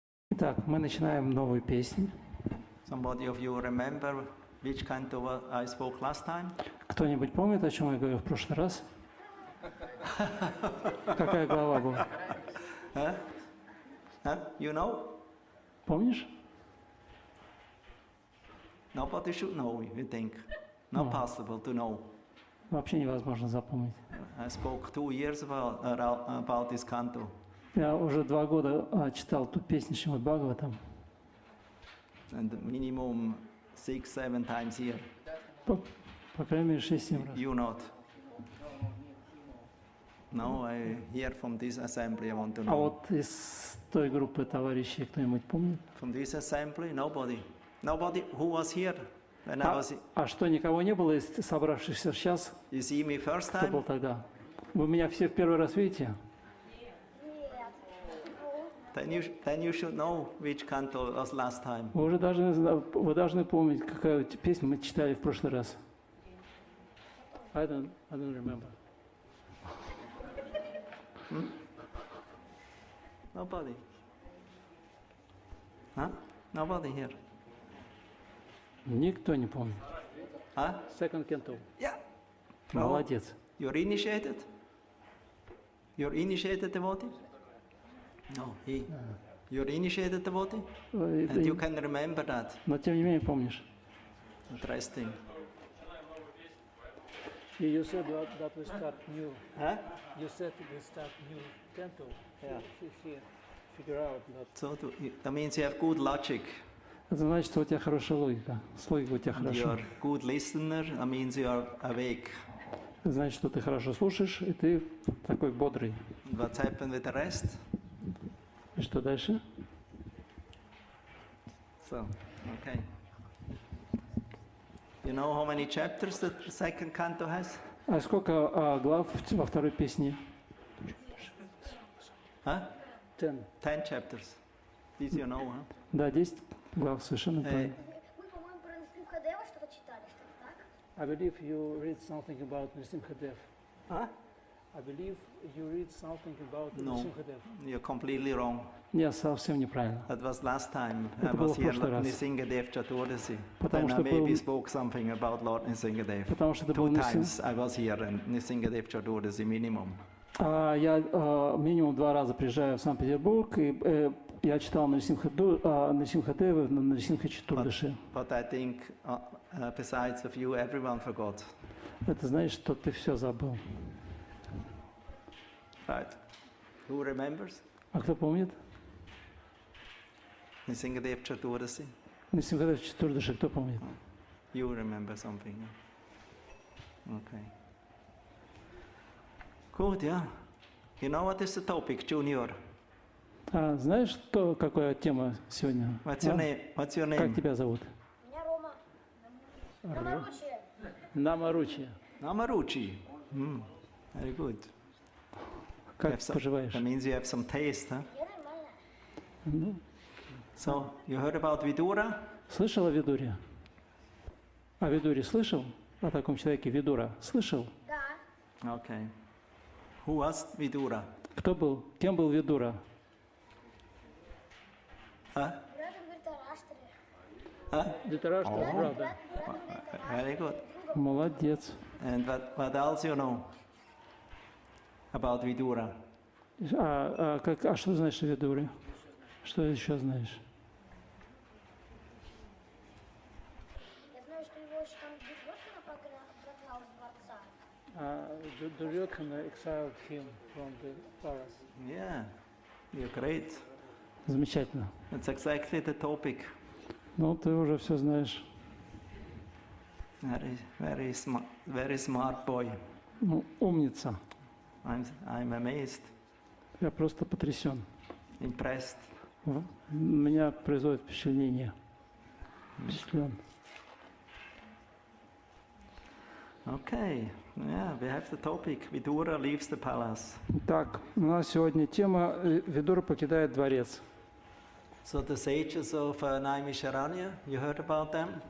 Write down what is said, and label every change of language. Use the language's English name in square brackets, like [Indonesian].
[Russian] Итак, мы начинаем новую песню. [English] Somebody of you remember which canto I spoke last time? [Russian] Кто-нибудь помнит, о чем я говорил в прошлый раз? Какая глава была? [English] You know? [Russian] Помнишь? [English] Nobody should know, you think. Not possible to know. [Russian] Вообще невозможно запомнить. [English] I spoke 2 years about this canto. [Russian] Я уже 2 года читал ту песню Шримад Бхагаватам. [English] And minimum 6-7 times a year. [Russian] По крайней мере 6-7 раз. [English] You not. No, I hear from this assembly, I want to know. [Russian] А вот из той группы товарищей кто-нибудь помнит? [English] From this assembly, nobody. Nobody who was here when I was. [Russian] А что, никого не было из собравшихся сейчас? [English] You see me first [Russian] Кто был [English] time? [Russian] тогда? Вы меня все в первый раз видите? [English] Then you should know which canto was last time. [Russian] Вы должны помнить, какая песню мы читали в прошлый раз. [English] I don't remember. Nobody. Huh? Nobody here. [Russian] Никто не помнит. Huh? [English] Second canto. Yeah. [Russian] Молодец. [English] You're initiated? You're initiated devotee? No, he. You're initiated devotee? And you can remember that. [Russian] Но тем не менее помнишь. [English] Interesting. You said that we start new. Huh? You said we start new canto. Yeah. Figure out that. So that means you have good logic. [Russian] Это значит, что у тебя хорошая логика. С логикой у тебя хорошо. [English] You're good listener. That means you are awake. [Russian] Это значит, что ты хорошо слушаешь, и ты такой бодрый. [English] What's happened with the rest? [Russian] И что дальше? [English] So, okay. You know how many chapters the second canto has? [Russian] А сколько глав во второй песне? Huh? [English] 10. 10 chapters. This you know, huh? [Russian] Да, 10 глав, совершенно правильно. Вы, по-моему, про Нрсимхадева что-то читали, что-то так? [English] I believe you read something about Nrsimhadev. Huh? I believe you read something about No. Nrsimhadev. You're completely wrong. [Russian] Нет, совсем неправильно. [English] That was last time. I [Russian] Это было [English] was [Russian] в [English] here [Russian] прошлый раз. [English] Nrsimhadev Chaturdashi. [Russian] Потому [English] Then I [Russian] что был- [English] maybe spoke something about Lord Nrsimhadev. [Russian] Потому что это был [English] 2 times I was here in Nrsimhadev Chaturdashi minimum. [Russian] Я минимум 2 раза приезжаю в Санкт-Петербург, и я читал Нрсимхадева на Нрсимха Чатурдаши. [English] But I think besides of you, everyone forgot. [Russian] Это значит, что ты все забыл. [English] Right. Who remembers? [Russian] А кто помнит? [English] Nrsimhadev Chaturdashi. [Russian] Нрсимхадев Чатурдаши, кто помнит? [English] You remember something. Okay. Good, yeah. You know what is the topic, Junior? [Russian] Знаешь, какая тема сегодня? [English] What's your name? What's your [Russian] Как [English] name? [Russian] тебя зовут? Меня Рома. Наморучие. Намаручи. [English] Namaruchi. Very good. [Russian] Как [English] Have some- [Russian] поживаешь? [English] That means you have some taste, huh? [Russian] Я нормально. Ну, [English] So, you heard about Vidura? [Russian] слышал о Видуре? О Видуре слышал? О таком человеке Видура? Слышал? Да. [English] Okay. Who was Vidura? [Russian] Кто был? Кем был Видура? Huh? Брат говорит о Раштере. Huh? Дитарашта, правда. Брат говорит о [English] Very good. [Russian] Молодец. [English] And what else you know about Vidura? [Russian] А что знаешь о Видуре? Что еще знаешь? Я знаю, что его еще там Дурьотхана прогнал из дворца. [English] Дурьотхана exiled him from the palace. Yeah, you're great. [Russian] Замечательно. [English] That's exactly the topic. [Russian] Ну, ты уже все знаешь. [English] Very smart boy. [Russian] Ну, умница. [English] I'm amazed, [Russian] Я просто потрясен. [English] impressed. [Russian] Меня производит впечатление. Впечатлен. [English] Okay, yeah, we have the topic. Vidura leaves the palace. [Russian] Так, у нас сегодня тема «Видура покидает дворец». [English] So the sages of Naimisharanya, you heard about them?